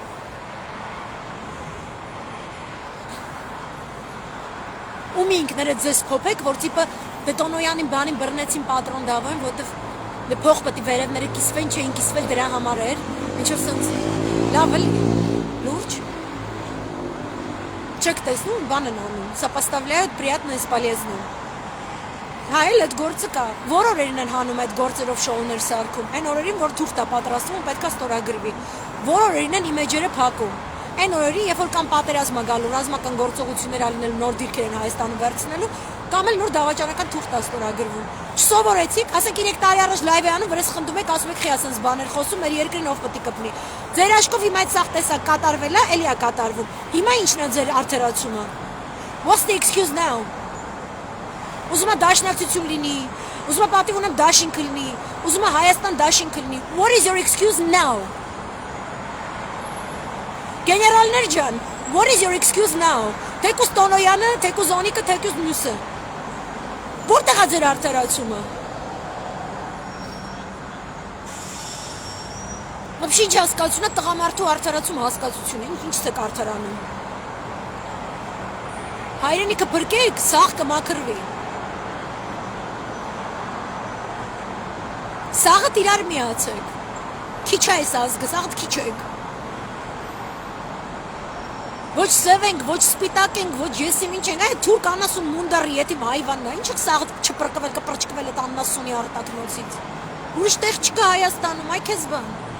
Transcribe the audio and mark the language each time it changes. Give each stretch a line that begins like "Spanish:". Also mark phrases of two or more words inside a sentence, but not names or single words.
Armenian: Ու մի ինքներդ ձեզ փոփեք, որ տիպը Տոնոյանին բանին բռնեցին պատրոն դավոյին, որտեվ փող պետք է վերևները կիսվեն, չէին կիսվել դրա համար էր, ինչով սենց լավ էլ լուրջ չեք տեսնում, բան են անում,
Russian: сопоставляют приятно и с полезным։
Armenian: Հա էլ այդ գործը կա, որ օրերին են հանում այդ գործերով շոուներ սարքում, այն օրերին, որ թուղթ է պատրաստվում, պետք է ստորագրվի, որ օրերին են իմեջերը փակում։ Այն օրերին, երբ որ կամ պատերազմ է գալու, ռազմական գործողություններ ալինելու, նոր դիրքեր են Հայաստանում վերցնելու, կամ էլ նոր դավաճանական թուղթ է ստորագրվում։ Չսովորեցիք, ասենք 3 տարի առաջ լայվ է անում, վրես խնդում եք, ասում եք խի ասենց բաներ խոսում, մեր երկրին ով պետք է կպնի։ Ձեր աշկով հիմա այդ սաղ տեսակ կատարվել է, էլի է կատարվում։ Հիմա ինչն է ձեր արդարացումը։
English: What's the excuse now։
Armenian: Ուզում է դաշնակցություն լինի, ուզում է պատիվ ունեմ դաշինք լինի, ուզում է Հայաստան դաշինք լինի։
English: What is your excuse now։
Armenian: Գեներալներ ջան,
English: what is your excuse now։
Armenian: Թեկուզ Տոնոյանը, թեկուզ Օնիկը, թեկուզ մյուսը։ Որտեղ է ձեր արդարացումը։ Вообще ինչ հասկացություն է տղամարդու արդարացում հասկացությունը, ինչից եք արդարանում։ Հայրենիքը փրկեք, սաղ կմաքրվի։ Սաղը իրար միացեք։ Քիչ է այս ազգը, սաղը քիչ եք։ Ոչ սև ենք, ոչ սպիտակ ենք, ոչ եսիմ ինչ ենք, այ թուրք անասուն մունդարի եթիմ հայվանն է, ինչ եք սաղ չպրկվել, կպրճկվել այդ անասունի արտակնոցից։ Ուրիշ տեղ չկա Հայաստանում, այ քեզ բան։